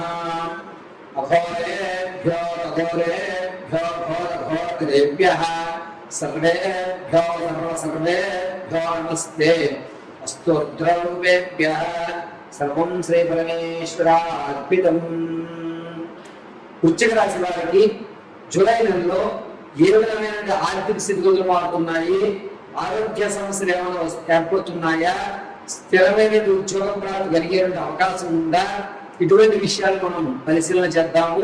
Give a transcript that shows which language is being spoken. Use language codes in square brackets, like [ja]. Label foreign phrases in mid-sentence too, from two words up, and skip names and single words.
[sa] अघोरेभ्यो अघोरेभ्यो घोरघोरेभ्यः सर्वेभ्यो सर्वेभ्यो नमस्ते। अस्तु द्रव्येभ्यः सर्वं श्री परमेश्वरार्पितम्। [te] వృశ్చిక రాశి వారికి జూలై నెలలో ఏ విధమైన ఆర్థిక స్థితిగతులు మారుతున్నాయి, ఆరోగ్య సమస్యలు ఏమైనా ఏర్పడుతున్నాయా, స్థిరమైన ఉద్యోగ ప్రాప్తి కలిగే అవకాశం ఉందా, ఇటువంటి విషయాలు మనం పరిశీలన చేద్దాము.